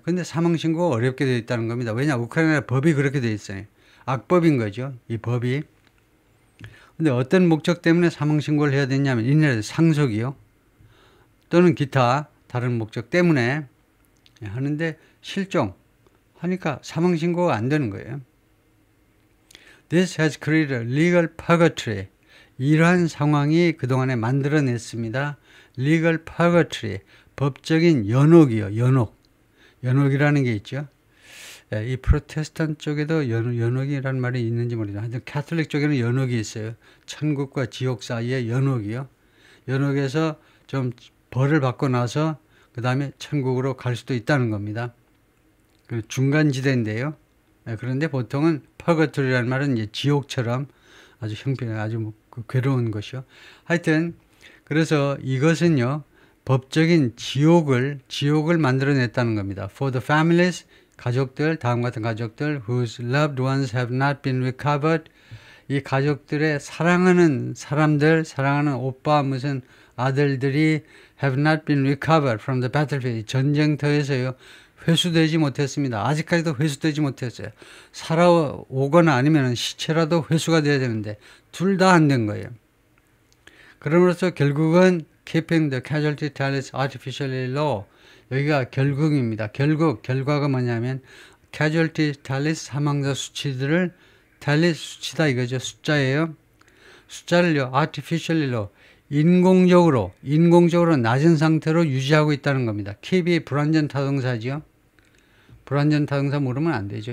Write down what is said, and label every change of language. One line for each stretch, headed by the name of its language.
Korean: 근데 사망 신고가 어렵게 되어 있다는 겁니다. 왜냐? 우크라이나 법이 그렇게 되어 있어요. 악법인 거죠. 이 법이. 근데 어떤 목적 때문에 사망 신고를 해야 되냐면 인해서 상속이요. 또는 기타 다른 목적 때문에 하는데 실종 하니까 사망 신고가 안 되는 거예요.
English: This has created legal purgatory.
Korean: 이러한 상황이 그동안에 만들어냈습니다. legal purgatory. 법적인 연옥이요. 연옥이라는 게 있죠. 이 프로테스탄트 쪽에도 연옥이라는 말이 있는지 모르겠어요. 하여튼 캐톨릭 쪽에는 연옥이 있어요. 천국과 지옥 사이에 연옥이요. 연옥에서 좀 벌을 받고 나서 그 다음에 천국으로 갈 수도 있다는 겁니다. 그 중간지대인데요. 그런데 보통은 퍼거토리라는 말은 이제 지옥처럼 아주 아주 괴로운 것이요. 하여튼 그래서 이것은요, 법적인 지옥을 만들어냈다는 겁니다.
English: For the families,
Korean: 가족들, 다음과 같은 가족들,
English: whose loved ones have not been recovered.
Korean: 이 가족들의 사랑하는 사람들, 사랑하는 오빠, 무슨 아들들이
English: have not been recovered from the battlefield.
Korean: 전쟁터에서요, 회수되지 못했습니다. 아직까지도 회수되지 못했어요. 살아오거나 아니면 시체라도 회수가 돼야 되는데 둘 다 안 된 거예요. 그럼으로써 결국은
English: keeping the casualty tallies artificially low.
Korean: 여기가 결국입니다. 결과가 뭐냐면 casualty tallies, 사망자 수치들을 tallies 수치다 이거죠. 숫자예요. 숫자를요
English: artificially low,
Korean: 인공적으로 낮은 상태로 유지하고 있다는 겁니다. keep이 불완전 타동사죠. 불완전 타동사 모르면 안 되죠.